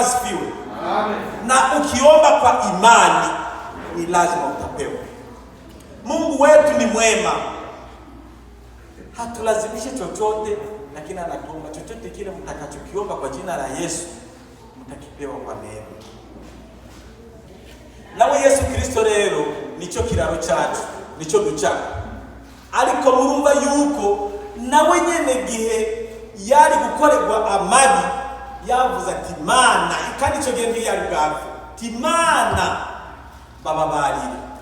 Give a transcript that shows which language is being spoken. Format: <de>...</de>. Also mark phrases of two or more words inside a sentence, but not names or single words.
<sw>Bwana sifiwe. Amen. Na ukiomba kwa imani ni lazima utapewa. Mungu wetu ni mwema, hatulazimishe chochote, lakini anatuomba chochote kile mtakachokiomba kwa jina la Yesu mtakipewa kwa neema.</sw> <rn>Nawe Yesu Kristo rero nico kiraro cyacu, nico ducaka. Ariko murumva yuko nawe nyene gihe yari gukorerwa amabi yavuze ati Mana, kandi ico gihe yari bwapfa ati Mana bababarire.</rn>